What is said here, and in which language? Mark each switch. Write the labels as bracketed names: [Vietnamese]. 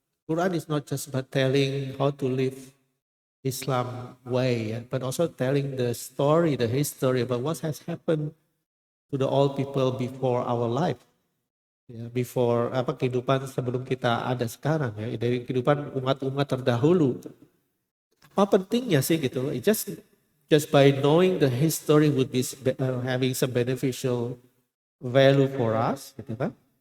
[English] Quran is not just about telling how to live Islam way, but also telling the story, the history about what has happened to the old people before our life. [Indonesian] Ya, [English] before [Indonesian] kehidupan sebelum kita ada sekarang ya, dari kehidupan umat-umat terdahulu. Apa pentingnya sih gitu loh? [English] Just by knowing the history would be having some beneficial value for us, [Indonesian] gitu kan?